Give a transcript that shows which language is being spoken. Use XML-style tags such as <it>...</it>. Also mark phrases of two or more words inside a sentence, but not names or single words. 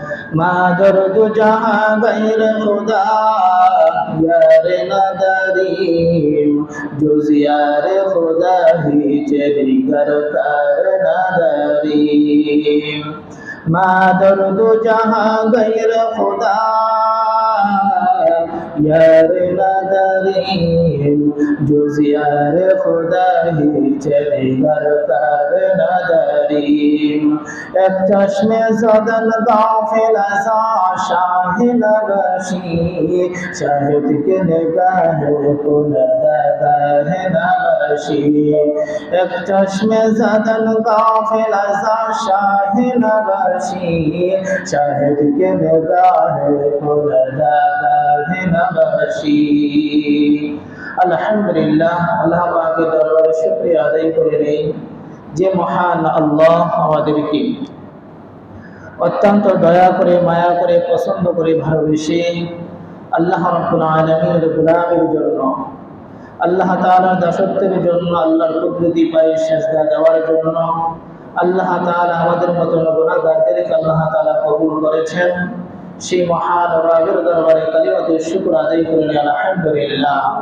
<fa>ما درد جہاں غیر خدا یار نداریم جز یار خدا هیچ دیگر کار نداریم ما درد جہاں غیر خدا یار نداریم جز یار خدا هیچ دیگر کار نداریم یک چشم زدن غافل از شاه نبشی شاهد که نگاه کند نگاه نبشی یک چشم زدن غافل از</fa> <bn>شاه نبشی شاهد که نگاه کند نگاه نبشی আলহামদুলিল্লাহ আল্লাহ পাকের দরবারে শুকরিয়া আদায় করে নেই যে মহান আল্লাহ আমাদেরকে অত্যন্ত দয়া করে মায়া করে পছন্দ করে ভালোবেসে</bn> <ar>الله رب العالمين</ar> <bn>গোলামের জন্য</bn> <ar>الله تعالى</ar> <bn>দাসত্বের জন্য আল্লাহর কুদরতি পায়ে সিজদা দেওয়ার জন্য</bn> <ar>الله تعالى</ar> <bn>আমাদের মতো গুনাহগারদেরকে</bn> <ar>الله تعالى</ar> <bn>কবুল করেছেন সেই মহান রবের দরবারে</bn> <ar>كلمة الشكر</ar> <bn>আদায় করে আলহামদুলিল্লাহ।</bn>